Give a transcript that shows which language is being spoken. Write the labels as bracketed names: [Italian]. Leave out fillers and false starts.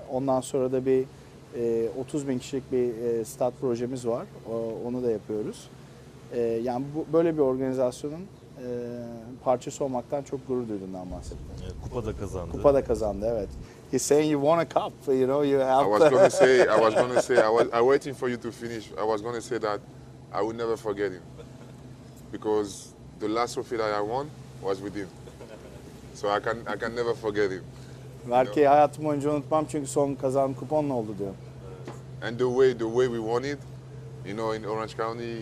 [Turkish] Ondan sonra da bir 30.000 kişilik bir stat projemiz var. Onu da yapıyoruz. Yani böyle bir organizasyonun parçası olmaktan çok gurur duyduğundan bahsettim. Kupa da kazandı. Kupa da kazandı, evet. [English] He's saying you won a cup, you know, you have. I was gonna say, I was waiting for you to finish. I was gonna say that I would never forget him, because the last trophy that I won was with him. So I can never forget him. [Turkish] Belki hayatım boyunca unutmam çünkü son kazandığım kupa onunla oldu diyor. [English] And the way we won it, you know, in Orange County,